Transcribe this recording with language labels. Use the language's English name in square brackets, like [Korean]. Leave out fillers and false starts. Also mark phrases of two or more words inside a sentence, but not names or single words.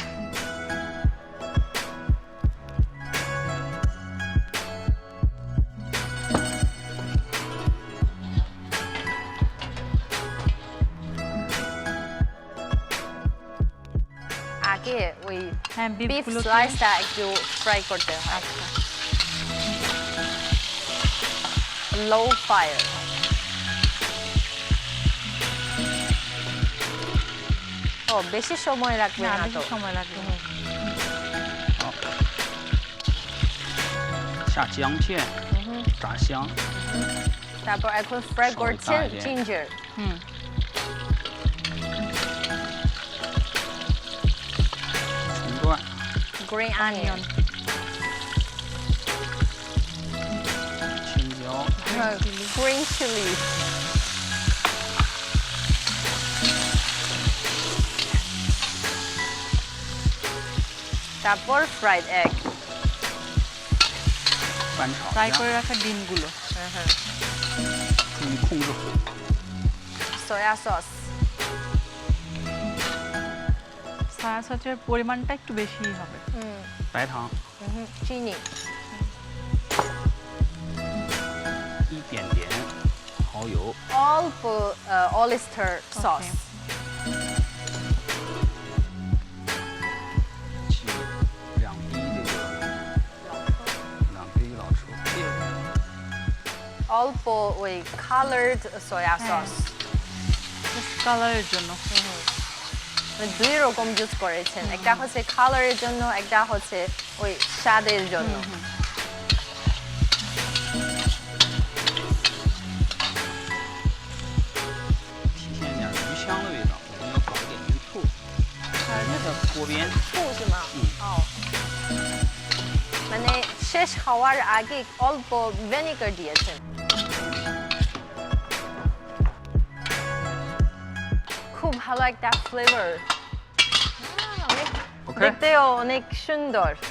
[Bangla] আগে ওই [English] beef sliceটা [Bangla] একটু ফ্রাই করতে হয়। [English] low fire. [Bangla] ও বেশি সময় রাখবে না তো। সময় লাগবে। [Chinese] 下姜片，炸香。 [Bangla] তারপর এখন ফ্রাই করছেন জিঞ্জার। [English] Green onion, [Chinese] 青椒 [English] green chili, তারপর fried egg, [Chinese] 翻炒一 [Bangla] ফ্রাই [Chinese] 下， [Bangla] করে রাখা ডিমগুলো। [Chinese] 注意控制火。 [English] soya sauce, soya sauce [Bangla] পরিমাণটা একটু বেশিই হবে। [Chinese] 白糖， [Bangla] চিনি, [Chinese] 一点点蚝油， [English] অল্প oyster sauce, [Chinese] 起2滴老抽， [Bangla] অল্প ওই [English] colored soya sauce, [Bangla] কালারের জন্য দুই রকম ইউজ করেছেন, একটা হচ্ছে কালারের জন্য, একটা হচ্ছে ওই স্বাদের জন্য। [Chinese] 体现一点鱼香的味道，我们要搞一点鱼醋。那个锅边，醋是吗？ [Bangla] মানে শেষ হওয়ার আগে অল্প ভিনেগার দিয়েছেন। খুব ভালো একটা ফ্লেভার, দেখতেও অনেক সুন্দর।